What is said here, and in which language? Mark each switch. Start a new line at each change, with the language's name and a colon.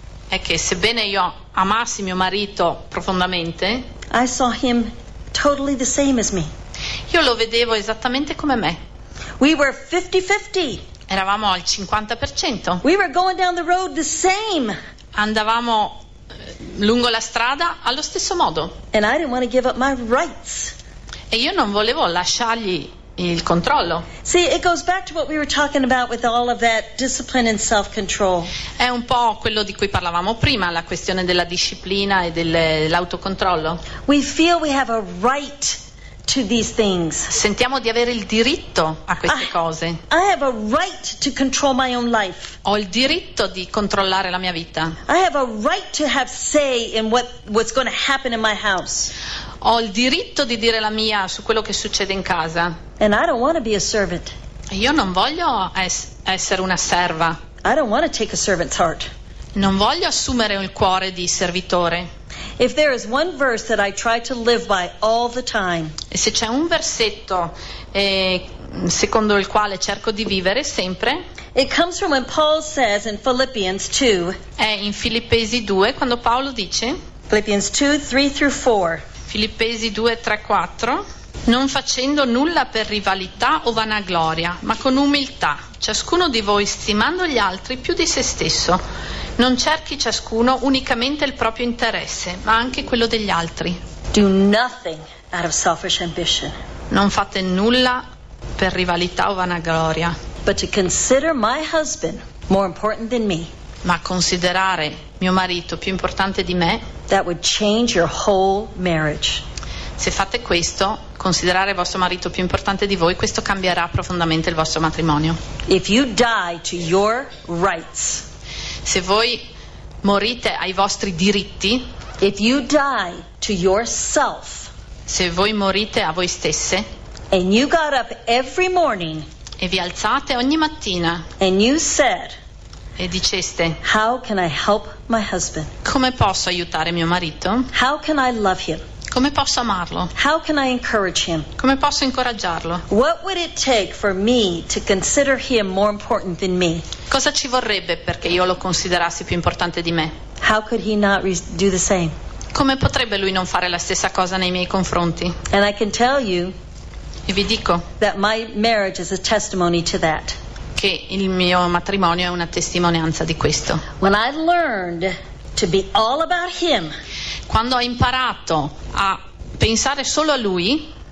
Italian: è che sebbene io amassi mio marito profondamente,
English: I saw him totally the same as me.
Italian: Io lo vedevo esattamente come me.
English: We were 50-50.
Italian: Eravamo al 50%.
English: We were going down the road the same.
Italian: Andavamo lungo la strada allo stesso modo.
English: And I didn't want to give up my rights.
Italian: E io non volevo lasciargli il controllo.
English: See, it goes back to what we were talking about with all of that discipline and self-control.
Italian: È un po' quello di cui parlavamo prima, la questione della disciplina e dell'autocontrollo.
English: We feel we have a right to these things.
Italian: Sentiamo di avere il diritto a queste cose.
English: I have a right to control my own life.
Italian: Ho il diritto di controllare la mia vita.
English: I have a right to have say in what's going to happen in my house.
Italian: Ho il diritto di dire la mia su quello che succede in casa.
English: And I don't want to be a servant.
Italian: Io non voglio essere una serva.
English: I don't want to take a servant's heart.
Italian: Non voglio assumere il cuore di servitore.
English: If there is one verse that I try to live by all the time,
Italian: e se c'è un versetto secondo il quale cerco di vivere sempre,
English: it comes from when Paul says in Philippians 2,
Italian: è in Filippesi 2 quando Paolo dice,
English: Philippians 2, 3 through 4,
Italian: Filippesi 2, 3, 4, non facendo nulla per rivalità o vanagloria, ma con umiltà, ciascuno di voi stimando gli altri più di se stesso. Non cerchi ciascuno unicamente il proprio interesse, ma anche quello degli altri.
English: Do nothing out of selfish ambition.
Italian: Non fate nulla per rivalità o vanagloria.
English: But to consider my husband more important than me.
Italian: Ma considerare mio marito più importante di me.
English: That would change your whole marriage.
Italian: Se fate questo, considerare vostro marito più importante di voi, questo cambierà profondamente il vostro matrimonio.
English: If you die to your rights.
Italian: Se voi morite ai vostri diritti,
English: if you die to yourself,
Italian: se voi morite a voi stesse,
English: and you got up every morning,
Italian: e vi alzate ogni mattina,
English: and you said,
Italian: e diceste,
English: how can I help my husband?
Italian: Come posso aiutare mio marito?
English: How can I love him?
Italian: Come posso amarlo?
English: How can I encourage him?
Italian: Come posso incoraggiarlo?
English: What would it take for me to consider him more important than me?
Italian: Cosa ci vorrebbe perché io lo considerassi più importante di me?
English: How could he not do the same?
Italian: Come potrebbe lui non fare la stessa cosa nei miei confronti?
English: And I can tell you,
Italian: e vi dico,
English: that my marriage is a testimony to that.
Italian: Che il mio matrimonio è una testimonianza di questo.
English: When I learned to be all about him.
Italian: Quando ho imparato a pensare solo a lui,